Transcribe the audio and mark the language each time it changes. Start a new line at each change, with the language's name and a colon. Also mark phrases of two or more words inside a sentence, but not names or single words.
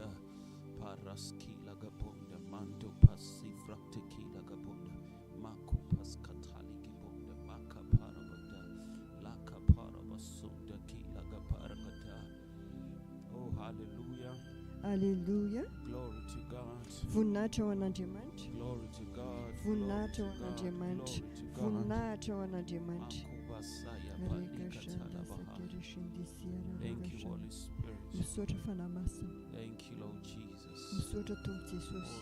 English: Paraski lagabunda. Mando pasi fraktiki lagabunda. Makupas kataliki bunda. Makapara bunda. Lakapara basunda ki lagaparakata. Hallelujah. Glory to God.
Malagasy: Voninahitra ho an'Andriamanitra.
English: Glory to God.
Malagasy: Voninahitra ho an'Andriamanitra. Voninahitra ho an'Andriamanitra.
English: Thank you, Holy Spirit.
Malagasy: Misaotra fanahy-masina.
English: Thank you, Lord Jesus.
Malagasy: Misaotra Tompo Jesosy.